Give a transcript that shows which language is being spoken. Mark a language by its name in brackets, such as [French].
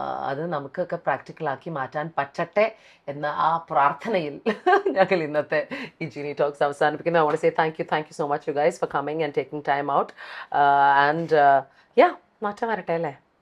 [Malayalam] അത് നമുക്കൊക്കെ പ്രാക്ടിക്കലാക്കി മാറ്റാൻ പറ്റട്ടെ എന്ന ആ പ്രാർത്ഥനയിൽ ഞങ്ങൾ ഇന്നത്തെ ഈ ജീനി ടോക്സ് അവസാനിപ്പിക്കുന്നു. [English] I want to say thank you so much you guys for coming and taking time out. [Malayalam] And yeah, മാറ്റം വരട്ടെ അല്ലേ?